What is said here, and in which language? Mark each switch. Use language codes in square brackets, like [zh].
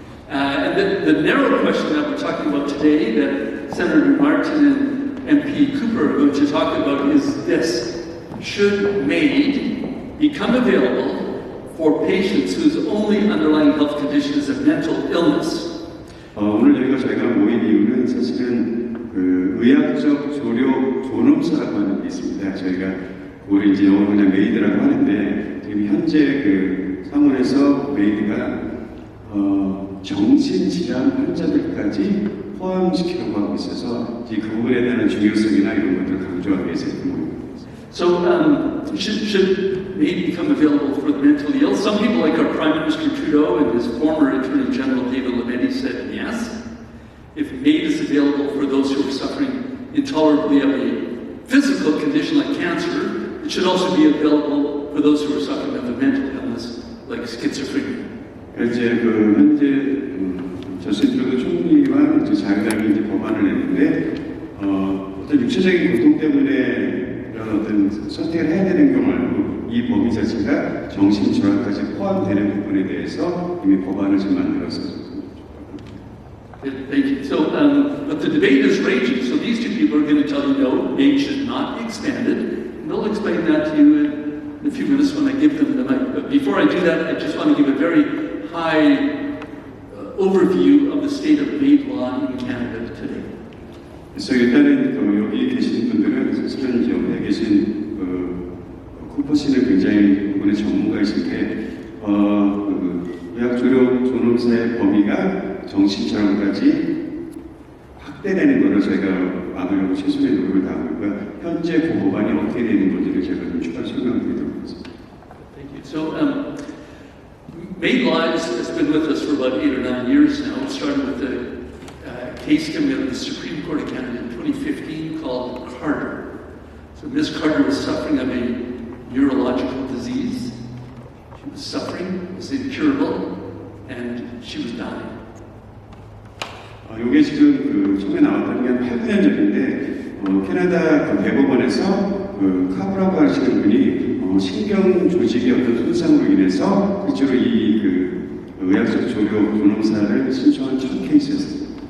[en] And the narrow question that we're talking about today that Senator Martin and MP Cooper are going to talk about is this: should MAID become available for patients whose only underlying health condition is a mental illness? [ko] 오늘 저희가 모인 이유는 사실은 의학적 조력 존엄사라고 하는 게 있습니다. 저희가 우리 이제 영어로 그냥 메이드라고 하는데 지금 현재 사무에서 메이드가 정신질환 환자들까지 포함시키려고 하고 있어서 그 부분에 대한 중요성이나 이런 것들을 강조하기 위해서 이렇게 모입니다. [en] So, should MAID become available for the mentally ill? Some people, like our Prime Minister Trudeau and his former Attorney General David Lametti, said yes. If MAID is available for those who are suffering intolerably of a physical condition like cancer, it should also be available for those who are suffering of a mental illness like schizophrenia. [ko] 이제 현재 저스틴 트루도 총리와 자유당이 이제 법안을 냈는데 어떤 육체적인 고통 때문에 이런 어떤 선택을 해야 되는 경우 말고 이 법이 자체가 정신질환까지 포함되는 부분에 대해서 이미 법안을 지금 만들어서. [en] Thank you. So, but the debate is raging. So these two people are going to tell you no, MAID should not be expanded. And they'll explain that to you in a few minutes when I give them the mic. But before I do that, I just want to give a very high overview of the state of MAID law in Canada today. [ko] 그래서 일단은 여기 계신 분들은 사실은 이제 옆에 계신 쿠퍼 씨는 굉장히 부분의 전문가이신데 의학 조력 존엄사의 범위가 정신질환까지 확대되는 것을 저희가 막으려고 최선의 노력을 다하고 있고요. 현재 그 법안이 어떻게 되는 건지를 제가 좀 추가 설명드리도록 하겠습니다. Thank you. [en] So, MAID law has been with us for about 8 or 9 years now. It started with a case coming out of the Supreme Court of Canada in 2015 called Carter. So Ms. Carter was suffering of a neurological disease. She was suffering, it was incurable, and she was dying. [ko] 이게 지금 처음에 나왔던 게 한 8, 9년 전인데 캐나다 대법원에서 카브라고 하시는 분이 신경 조직의 어떤 손상으로 인해서 그쪽으로 의학적 조력 존엄사를 신청한 첫 케이스였습니다.